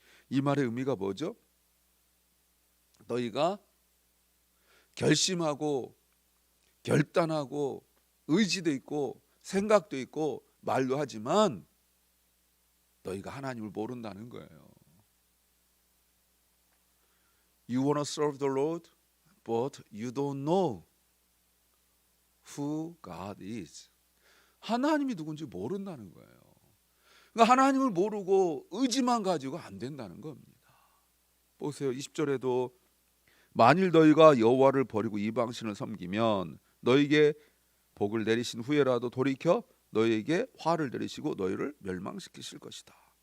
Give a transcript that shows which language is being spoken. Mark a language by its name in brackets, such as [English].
[Korean] 이 말의 의미가 뭐죠? 너희가 결심하고 결단하고 의지도 있고 생각도 있고 말도 하지만 너희가 하나님을 모른다는 거예요. [English] You want to serve the Lord, but you don't know who God is. [Korean] 하나님이 누군지 모른다는 거예요. 그러니까 하나님을 모르고 의지만 가지고 안 된다는 겁니다. 보세요. 20절에도 만일 너희가 여호와를 버리고 이방신을 섬기면 너희에게 복을 내리신 후에라도 돌이켜 너희에게 화를 내리시고 너희를 멸망시키실 것이다.